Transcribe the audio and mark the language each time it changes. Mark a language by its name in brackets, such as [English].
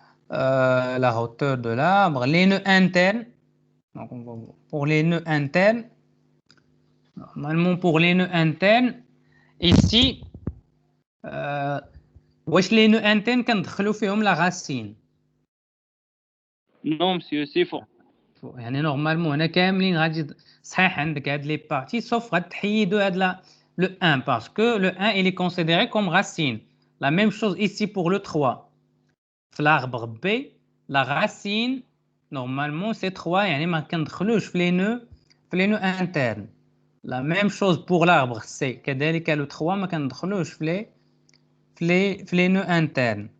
[French] La hauteur de l'arbre. Les nœuds internes. Donc, pour les nœuds internes, normalement pour les nœuds internes, ici, [Arabic] واش [French] les nœuds internes [Arabic] كندخلوا فيهم [French] la racine. Non, monsieur, c'est faux. [Arabic] يعني نورمالمون هنا كاملين غادي صحيح عندك هاد لي بارتي [French] sauf [Arabic] غتحيدوا هاد [French] le 1 parce que le 1 il est considéré comme racine. La même chose ici pour le 3. [Arabic] في [French] l'arbre B, la racine normalement c'est 3 [Arabic] يعني ما كندخلوش في [French] les nœuds internes. La même chose pour l'arbre C. [Arabic] كذلك [French] le 3 [Arabic] ما كندخلوش في [French] les nœuds internes.